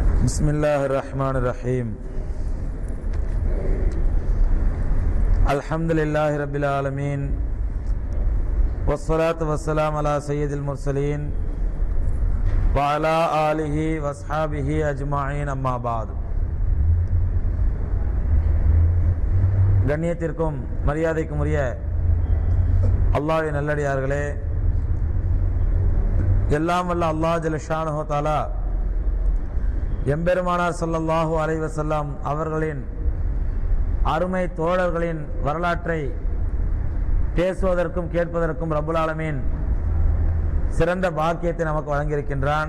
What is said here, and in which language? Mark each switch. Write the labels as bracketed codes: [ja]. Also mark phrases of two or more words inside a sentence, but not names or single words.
[ar] بسم الله الرحمن الرحيم الحمد لله رب العالمين. والصلاة والسلام على سيد المرسلين وعلى آله وأصحابه أجمعين أما بعد. [ta] கண்ணியத்திற்கும் மரியாதைக்கும் உரிய அல்லாஹ்வின் நல்லடியார்களே, எல்லாம் வல்ல அல்லாஹ் [ar] جل شأنه تعالى [ta] எம்பெருமானார் [ar] صلى الله عليه وسلم [ta] அவர்களின் அருமை தோழர்களின் வரலாற்றை பேசுவதற்கும் கேட்பதற்கும் [ar] رب العالمين [ta] சிறந்த பாக்கியத்தை நமக்கு வழங்கியிருக்கின்றான்.